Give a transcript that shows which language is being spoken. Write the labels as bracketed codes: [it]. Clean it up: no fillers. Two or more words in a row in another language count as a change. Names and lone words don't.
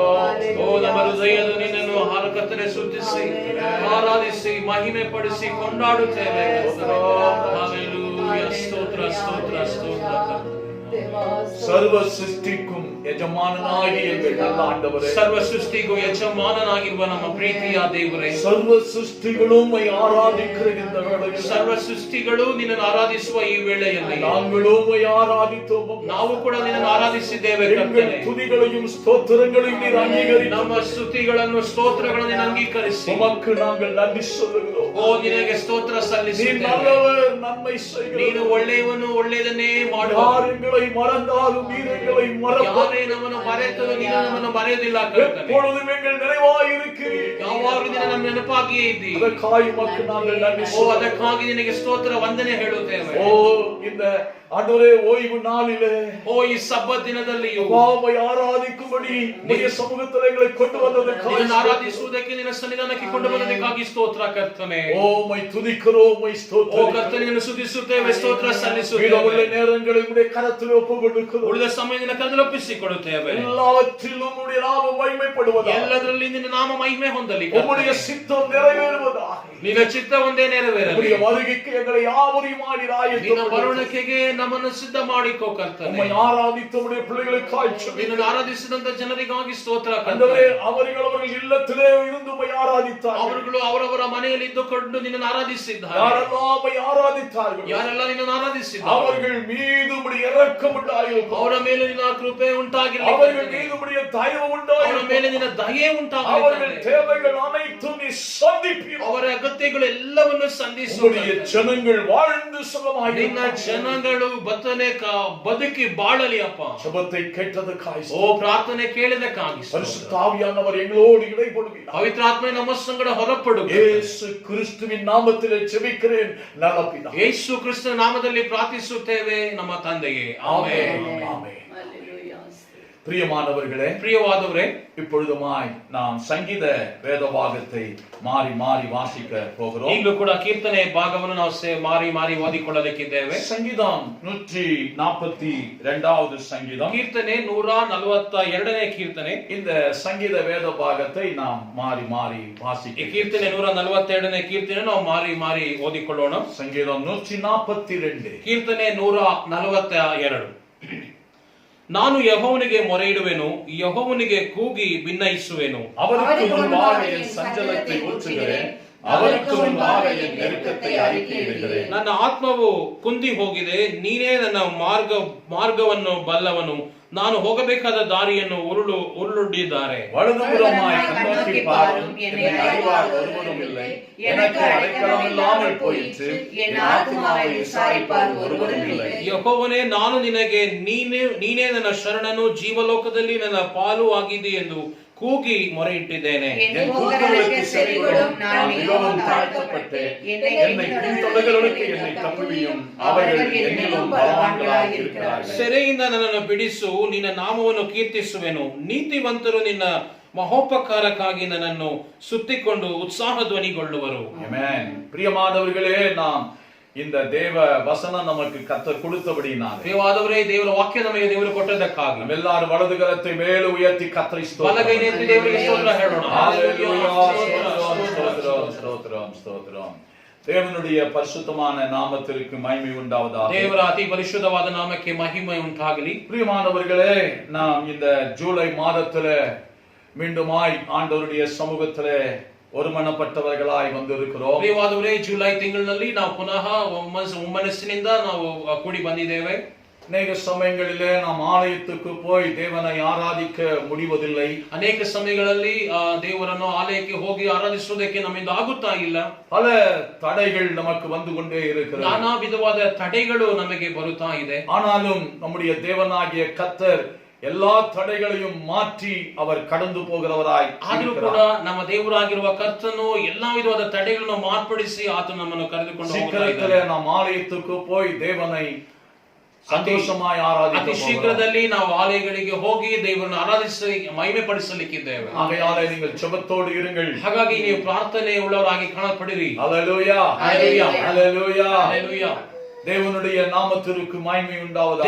[kn] ಓ ನಮ್ಮ ಹೃದಯದ ನಿನ್ನನ್ನು ಕರ್ತನೆ ಸ್ತುತಿಸಿ ಆರಾಧಿಸಿ ಮಹಿಮೆ ಪಡಿಸಿ ಕೊಂಡಾಡುತ್ತೇವೆ. ಹಲ್ಲೆಲೂಯಾ, ಸ್ತೋತ್ರ ಸ್ತೋತ್ರ ಸ್ತೋತ್ರ. [ta] ಸರ್ವ ಸೃಷ್ಟಿக்கும் ಯಜಮಾನನಾಗಿ எங்கள் நல்ல ஆண்டவரே, [kn] ಸರ್ವ ಸೃಷ್ಟಿಗೂ ಯಜಮಾನನಾಗಿರುವ ನಮ್ಮ ಪ್ರೀತಿಯ ದೇವರೇ, ಸರ್ವ ಸೃಷ್ಟಿಗಳು [ta] உம்மை ஆராதிக்கிற இந்த வேளையில், [kn] ಸರ್ವ ಸೃಷ್ಟಿಗಳು ನಿನ್ನನ್ನು ಆರಾಧಿಸುವ ಈ ವೇಳೆಯಲ್ಲಿ [ta] நாங்களும் உம்மை ஆராதித்தோம். [kn] ನಾವು ಕೂಡ ನಿನ್ನನ್ನು ಆರಾಧಿಸಿದ್ದೇವೆ [ta] எங்கள் [kn] ಕರ್ತನೇ. [ta] துதிகளையும் ஸ்தோத்திரங்களையும் நீர் அங்கீகரித்து [kn] ನಮ್ಮ ಸ್ತುತಿಗಳನ್ನು ಸ್ತೋತ್ರಗಳನ್ನು ನೀನು ಅಂಗೀಕರಿಸಿ [ta] உமக்கு நாங்கள் நன்றி சொல்லுகிறோம். [kn] ಓ ನಿನಗೆ ಸ್ತೋತ್ರ [ta] நீர் [kn] ಸಲ್ಲಿಸುತ್ತೇವೆ. [ta] நல்லவர், நன்மை செய்கிறவர். [kn] ನೀನು ಒಳ್ಳೆಯವನು, ಒಳ್ಳೆಯದನ್ನೇ ಮಾಡುವ. [ta] யார் எங்களை மறந்தாலும் நீர் எங்களை மறப்பதில்லை. [kn] ಯಾರೇ ನಮ್ಮನ್ನು ಮರೆತರು ನೀನು ನಮ್ಮನ್ನು ಮರೆಯುವುದಿಲ್ಲ ಕರ್ತನೇ. [ta] எப்பொழுதும் எங்கள் நிறைவாய் இருக்கிறீர். [kn] ಯಾವಾಗಲೂ ನೀನು ನಮ್ಮ ನೆನಪಾಗಿಯೇ ಇದ್ದೀ. [ta] அதற்காக உமக்கு நாங்கள் நன்றி [kn] ಓ [ta] சொல்லுகிறோம். [kn] ಅದಕ್ಕಾಗಿ ನಿನಗೆ ಸ್ತೋತ್ರ ವಂದನೆ ಹೇಳುತ್ತೇವೆ. [ta] ஓ இந்த ஆண்டவரே ஓய்வு நாளிலே [kn] ಓ ಈ ಸಬ್ಬತ್ ದಿನದಲ್ಲಿಯೂ [ta] உம்மை ಆರಾಧಿக்கும்படி உம்முடைய சமூகத்தில் எங்களை கொண்டு வந்ததற்காக [kn] ನಿನ್ನನ್ನು ಆರಾಧಿಸುವುದಕ್ಕೆ ನಿನ್ನ ಸನ್ನಿಧಾನಕ್ಕೆ ಕೊಂಡು ಬಂದದಕ್ಕಾಗಿ ಸ್ತೋತ್ರ ಕರ್ತನೇ. [ta] ஓ உம்மை துதிக்கிறோம், உம்மை [kn] ಓ [ta] ஸ்தோத்திரிக்கிறோம். [kn] ಕರ್ತನೇ, ನಿನ್ನನ್ನು ಸ್ತುತಿಸುತ್ತೇವೆ, ಸ್ತೋತ್ರ [ta] மீதமுள்ள [kn] ಸಲ್ಲಿಸುತ್ತೇವೆ. [ta] நேரங்களை உம்முடைய கரத்தில் ஒப்புக்கொடுக்கிறோம். [kn] ಉಳಿದ ಸಮಯದಿಂದ ಕದಲೊಪ್ಪಿಸಿಕೊಡುತ್ತೇವೆ. [ta] எல்லாவற்றிலும் உம்முடைய நாமம் மகிமைப்படுவதாக, [kn] ಎಲ್ಲದರಲ್ಲಿ ನಿನ್ನ ನಾಮ ಮಹಿಮೆ ಹೊಂದಲಿ. [ta] உம்முடைய சித்தம் நிறைவேறுவதாக, [kn] ನಿನ್ನ ಚಿತ್ತ ಒಂದೇ ನೆರವೇರಲಿ. [ta] உம்முடைய வருகைக்கு எங்களை யாவரையும் [kn] ನಿನ್ನ [ta] ஆராதித்து [kn] ಬರುಣಿಕೆಗೆ ನಮ್ಮನ್ನು ಸಿದ್ಧ ಮಾಡಿಕೋ ಕರ್ತನೇ. [ta] உம்மை ஆராதித்து உம்முடைய பிள்ளைகளுக்காய் ஜெபிக்கிறோம். [kn] ನಿನ್ನನ್ನು ಆರಾಧಿಸಿದಂತ ಜನರಿಗಾಗಿ ಸ್ತೋತ್ರ [ta] ஆண்டவரே, [kn] ಕರ್ತನೇ. [ta] அவர்கள் இல்லத்திலே இருந்து உம்மை ஆராதித்தார்கள். [kn] ಅವರುಗಳು ಅವರವರ ಮನೆಯಲ್ಲಿ ಇದ್ದುಕೊಂಡು ನಿನ್ನನ್ನು ಆರಾಧಿಸಿದ್ದಾರೆ. [ta] யாரெல்லாம் உம்மை ஆராதித்தார்கள் [kn] ಯಾರೆಲ್ಲ ನಿನ್ನನ್ನು ಆರಾಧಿಸಿದ್ದಾರೆ [ta] அவர்கள் மீது உம்முடைய இரக்கம் உண்டாயிருக்கும். [kn] ಅವರ ಮೇಲೆ ನಿನ್ನ ಕೃಪೆ ಉಂಟಾಗಿರಲಿ. [ta] அவர்கள் மீது உம்முடைய தயவு [kn] ಅವರ [ta] உண்டாயிருக்கும். [kn] ಮೇಲೆ ನಿನ್ನ ದಯೆ ಉಂಟಾಗಲಿ. [ta] அவர்கள் தேவைகள் அனைத்தும் நீ சந்திப்பீர். [kn] ಅವರ ಅಗತ್ಯಗಳು ಎಲ್ಲವನ್ನು ಸಂಧಿಸುವ [ta] உம்முடைய ஜனங்கள் வாழ்ந்து [kn] ನಿನ್ನ [ta] சுகமாயிருக்கும். [kn] ಜನಗಳು ಬದುಕಿ ಬಾಳಲಿ ಅಪ್ಪ. [ta] ஜெபத்தை கேட்டதற்காய் [kn] ಓ ಪ್ರಾರ್ಥನೆ ಕೇಳಿದಕ್ಕಾಗಿ [ta] பரிசுத்த ஆவியானவர் எங்களோடு இடைப்படுவீர். [kn] ಪವಿತ್ರಾತ್ಮ ನಮ್ಮ ಸಂಗಡ ಹೊರಪಡು. [ta] இயேசு கிறிஸ்துவின் நாமத்திலே ஜெபிக்கிறேன் நல்ல பிதாவே. [kn] ಯೇಸು ಕ್ರಿಸ್ತನ ನಾಮದಲ್ಲಿ ಪ್ರಾರ್ಥಿಸುತ್ತೇವೆ ನಮ್ಮ ತಂದೆಯೇ. ಆಮೆನ್. [ta] ஆமென். Hallelujah. பிரியமானவர்களே, [kn] ಪ್ರಿಯವಾದವರೇ, [ta] இப்பொழுதுமாய் நாம் சங்கீத வேத பாகத்தை மாறி மாறி வாசிக்க போகிறோம். [kn] ಈಗಲೂ ಕೂಡ ಕೀರ್ತನೆ ಭಾಗವನ್ನು ನಾವು ಮಾರಿ ಓದಿಕೊಳ್ಳಲಿಕ್ಕಿದ್ದೇವೆ. [ta] சங்கீதம் 142வது சங்கீதம், [kn] ಕೀರ್ತನೆ 142ನೇ ಕೀರ್ತನೆ. [ta] இந்த சங்கீத வேத பாகத்தை நாம் மாறி மாறி [kn] ಈ [ta] வாசிக்க. [kn] ಕೀರ್ತನೆ 142ನೇ ಕೀರ್ತನೆ ನಾವು ಮಾರಿ ಓದಿಕೊಳ್ಳೋಣ. [ta] சங்கீதம் 142. [kn] ಕೀರ್ತನೆ 142. ನಾನು ಯೆಹೋವನಿಗೆ ಮೊರೆಯಿಡುವೆನು, ಯೆಹೋವನಿಗೆ ಕೂಗಿ ಭಿನ್ನಯಿಸುವೆನು. [ta] அவருக்கு முன்பாக என் சஞ்சலத்தை ஊற்றுகிறேன், அவருக்கு முன்பாக என் நெருக்கத்தை அறிக்கையிடுகிறேன். [kn] ನನ್ನ ಆತ್ಮವು ಕುಂದಿ ಹೋಗಿದೆ, ನೀನೇ ನನ್ನ ಮಾರ್ಗವನ್ನು ಬಲ್ಲವನು. ನಾನು ಹೋಗಬೇಕಾದ ದಾರಿಯನ್ನು ಉರುಳಿದ್ದಾರೆ. [ta] வலதுபுறமாய் கண்ணோக்கி பாரும், என்னை அறிவார் ஒருவரும் இல்லை. எனக்கு அடைக்கலம் இல்லாமல் போயிற்று, என் ஆத்துமாவை விசாரிப்பார் ஒருவரும் இல்லை. [kn] ಯೆಹೋವನೇ, ನಾನು ನಿನಗೆ ನೀನೇ ನನ್ನ ಶರಣನು, ಜೀವಲೋಕದಲ್ಲಿ ನನ್ನ ಪಾಲು ಆಗಿದೆ ಎಂದು ಕೂಗಿ ಮೊರೆಯಿಟ್ಟಿದ್ದೇನೆ. [ta] என் கூக்குரலுக்கு செவிகொடும், நான் மிகவும் தாழ்த்தப்பட்டேன். என்னை பின்தொடர்களுக்கு என்னை தப்புவியும், அவர்கள் என்னிலும் பலவான்களாய் இருக்கிறார்கள். [kn] ಸೆರೆಯಿಂದ ನನ್ನನ್ನು ಬಿಡಿಸು, ನಿನ್ನ ನಾಮವನ್ನು ಕೀರ್ತಿಸುವೆನು. ನೀತಿವಂತರು ನಿನ್ನ ಮಹೋಪಕಾರಕ್ಕಾಗಿ ನನ್ನನ್ನು ಸುತ್ತಿಕೊಂಡು ಉತ್ಸಾಹ ಧ್ವನಿಗೊಳ್ಳುವರು. [ta] ஆமென். பிரியமானவர்களே, நாம் இந்த தேவ வசனம் நமக்கு கர்த்தர் கொடுத்தபடினாலே, [kn] ಪ್ರಿಯವಾದವರೇ, ದೇವರ ವಾಕ್ಯ ನಮಗೆ ದೇವರು ಕೊಟ್ಟದ್ದಕ್ಕಾಗಿ [ta] ಎಲ್ಲರೂ வலது கரத்தை மேலே உயர்த்தி கர்த்தரை [kn] ಬಲಗೈಯನ್ನು ಎತ್ತಿ ದೇವರಿಗೆ ಸ್ತೋತ್ರ ಹೇಳೋಣ. [ta] ஸ்தோத்திரம், ஸ்தோத்திரம். தேவனுடைய பரிசுத்தமான நாமத்திற்கு மகிமை உண்டாவதாக. [kn] ದೇವರ ಅತಿ ಪರಿಶುದ್ಧವಾದ ನಾಮಕ್ಕೆ ಮಹಿಮೆ ಉಂಟಾಗಲಿ. [ta] பிரியமானவர்களே, நாம் இந்த ஜூலை மாதத்திலே மீண்டுமாய் ஆண்டவருடைய சமூகத்திலே ஒருமனப்பட்டவர்களாய் வந்திருக்கிறோம். [kn] ಪ್ರಿಯವಾದವರೇ, ಜುಲೈ ತಿಂಗಳಿನಲ್ಲಿ ನಾವು ಪುನಃ ಒಮ್ಮನಸ್ಸಿನಿಂದ ನಾವು ಕೂಡಿ ಬಂದಿದ್ದೇವೆ. [ta] அநேக சமயங்களிலே நாம் ஆலயத்துக்கு போய் தேவனை ஆராதிக்க முடிவதில்லை. [kn] ಅನೇಕ ಸಮಯಗಳಲ್ಲಿ ದೇವರನ್ನು ಆಲಯಕ್ಕೆ ಹೋಗಿ ಆರಾಧಿಸುವುದಕ್ಕೆ ನಮ್ಮಿಂದ ಆಗುತ್ತಾ ಇಲ್ಲ. [ta] பல தடைகள் நமக்கு வந்து கொண்டே இருக்கிறது. [kn] ನಾನಾ ವಿಧವಾದ ತಡೆಗಳು ನಮಗೆ ಬರುತ್ತಾ ಇದೆ. [ta] ஆனாலும் நம்முடைய தேவனாகிய கர்த்தர் எல்லா தடைகளையும் மாற்றி அவர் கடந்து போகிறவராய் [kn] ಆದರೂ ಕೂಡ ನಮ್ಮ ದೇವರಾಗಿರುವ ಕರ್ತನು ಎಲ್ಲಾ ವಿಧವಾದ ತಡೆಗಳನ್ನು ಮಾರ್ಪಡಿಸಿ ಆತನು ನಮ್ಮನ್ನು ಕರೆದುಕೊಂಡು [ta] சீக்கிரத்திலே நாம் ஆலயத்துக்கு போய் தேவனை ಸಂತೋಷமாய் ಆರಾಧಿಸೋಣ. [kn] ಅತಿ ಶೀಘ್ರದಲ್ಲಿ ನಾವು ಆಲಯಗಳಿಗೆ ಹೋಗಿ ದೇವರನ್ನು ಆರಾಧಿಸಿ ಮಹಿಮೆ ಪಡಿಸಲಿಕ್ಕಿದ್ದೇವೆ. [ta] ஆகையாலே நீங்கள் ஜெபத்தோடு இருங்கள். [kn] ಹಾಗಾಗಿ ನೀವು ಪ್ರಾರ್ಥನೆ ಉಳ್ಳವರಾಗಿ ಕಾಣಪಡಿರಿ. [ta] ஹல்லேலூயா, ஹல்லேலூயா, ஹல்லேலூயா, ஹல்லேலೂಯಾ. தேவனுடைய நாமத்திற்கு மகிமை உண்டாவதாக.